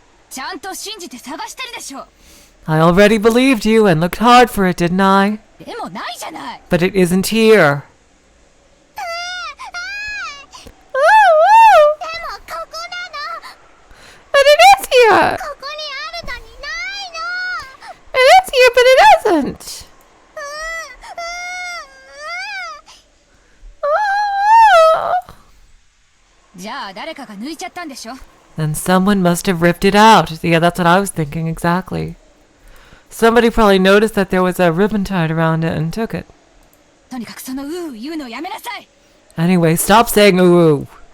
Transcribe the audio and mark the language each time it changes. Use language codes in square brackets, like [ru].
[ja] ちゃんと信じて探してるでしょ。 [en] I already believed you and looked hard for it, didn't I? [ja] でもないじゃない。 [en] But it isn't here. [ja] でもここなの。 [en] But it is here. [ja] ここにあるのにないの。 [en] It is here, but it isn't. Oh. [ja] じゃあ誰かが抜いちゃったんでしょ。 [en] Then someone must have ripped it out. Yeah, that's what I was thinking exactly. Somebody probably noticed that there was a ribbon tied around it and took it. [ja] とにかくその言うのやめなさい。 [en] Anyway, stop saying ooh ooh.